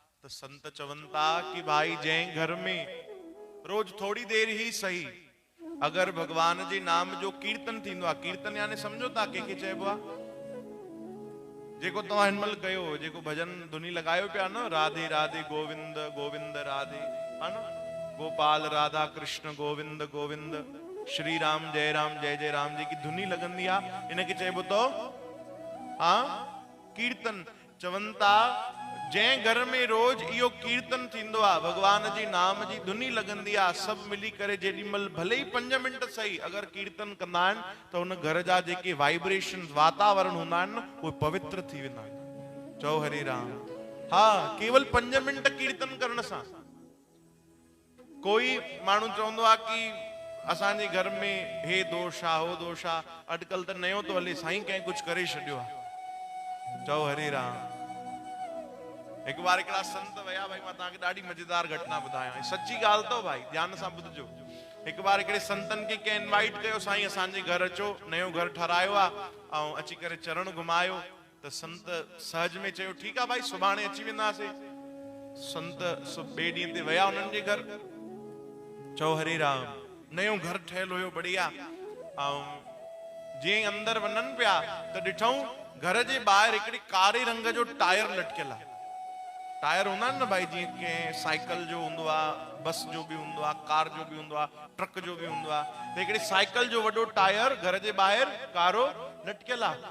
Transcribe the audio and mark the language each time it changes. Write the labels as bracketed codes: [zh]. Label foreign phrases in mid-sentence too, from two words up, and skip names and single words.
[sd] तो संत चवंता कि भाई जंहिं घर में रोज थोड़ी देर ही सही अगर भगवान जे नाम जो कीर्तन थींदो आहे, कीर्तन यानी समझो था कंहिंखे चइबो आहे, जेको तव्हां हिनमहिल कयो, जेको भजन धुनी लगायो पिया न, राधे राधे गोविंद गोविंद राधे, है न, गोपाल राधा कृष्ण गोविंद गोविंद, श्री राम जय राम जी की धुनी लगंदी आहे, इनखे चइबो तो हाँ कीर्तन। चवंता जंहिं घर में रोज इहो कीर्तन थींदो आहे, भगवान जी नाम जी धुनी लगंदी आहे, सभु मिली करे जेॾीमहिल भले ई 5 मिंट सही अगर कीर्तन कंदा आहिनि त हुन घर जा जेके वाइब्रेशन वातावरण हूंदा आहिनि न उहे पवित्र थी वेंदा आहिनि। चओ हरे राम। हा, केवल 5 मिंट कीर्तन करण सां। कोई माण्हू चवंदो आहे कि असांजे घर में हे दोष आहे हो दोष आहे, अॼुकल्ह त नयो थो हले, साईं कंहिं कुझु करे छॾियो आहे। चओ हरे राम। [hi] एक बार [sd] हिकिड़ा संत वया, भाई मां तव्हांखे ॾाढी मज़ेदार घटना ॿुधायां, सची ॻाल्हि अथव भाई, ध्यान सां ॿुधजो। हिकु बार हिकिड़े संतनि खे कंहिं इनवाइट कयो, साईं असांजे घर अचो, नयो घर ठारायो आहे ऐं अची करे चरण घुमायो। त संत सहज में चयो ठीकु आहे भाई, सुभाणे अची वेंदासीं। संत ॿिए ॾींहं ते विया उन्हनि जे घर। चओ हरे राम। नयो घर ठहियल हुयो बढ़िया, ऐं जीअं अंदर वञनि पिया त ॾिठऊं घर जे ॿाहिरि हिकिड़ी कारे रंग जो टायर लटकियल आहे। टायर हूंदा आहिनि न भाई, जीअं कंहिं साइकिल जो हूंदो आहे, बस जो बि हूंदो आहे, कार जो बि हूंदो आहे, ट्रक जो बि हूंदो आहे, त हिकिड़ी साइकिल जो वॾो टायर घर जे ॿाहिरि कारो लटकियल आहे।